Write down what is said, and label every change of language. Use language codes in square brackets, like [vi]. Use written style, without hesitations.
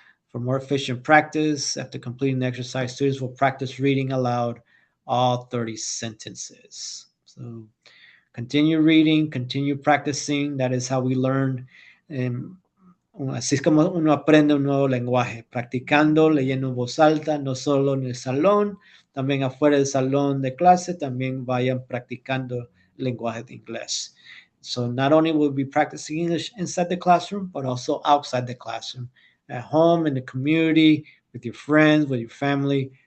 [en] For more efficient practice, after completing the exercise, students will practice reading aloud all 30 sentences. So continue reading, continue practicing. That is how we learn. [es] Así es como uno aprende un nuevo lenguaje, practicando, leyendo en voz alta, no solo en el salón, también afuera del salón de clase, también vayan practicando el lenguaje de inglés. [en] So not only will we be practicing English inside the classroom, but also outside the classroom, at home, in the community, with your friends, with your family.